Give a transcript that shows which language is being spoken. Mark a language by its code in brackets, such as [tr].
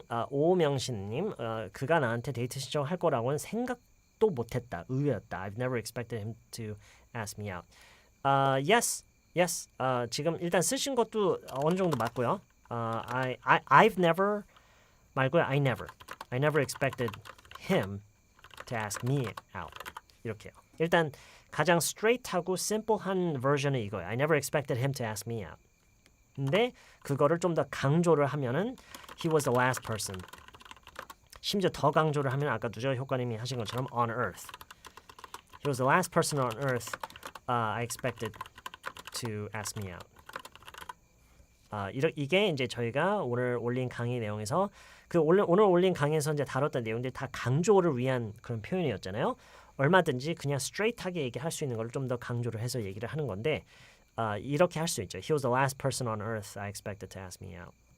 [ko] 오명신님, 그가 나한테 데이트 신청할 거라고는 생각도 못했다. 의외였다. [en] I've never expected him to ask me out. Yes. [ko] 지금 일단 쓰신 것도 어느 정도 맞고요. [en] I've never [ko] 말고요. [en] I never expected him to ask me out. [ko] 이렇게요. 일단 가장 straight하고 simple한 버전은 이거예요. [en] I never expected him to ask me out. [ko] 근데 그거를 좀 더 강조를 하면은 [en] he was the last person. [ko] 심지어 더 강조를 하면 아까 누적 효과님이 하신 것처럼 on earth. [en] He was the last person on earth I expected to ask me out. [ko] 이게 이제 저희가 오늘 올린 강의 내용에서 오늘 올린 강의에서 이제 다뤘던 내용들이 다 강조를 위한 그런 표현이었잖아요. 얼마든지 그냥 straight하게 얘기할 수 있는 걸 좀 더 강조를 해서 얘기를 하는 건데 이렇게 할 수 있죠. [en] He was the last person on earth I expected to ask me out.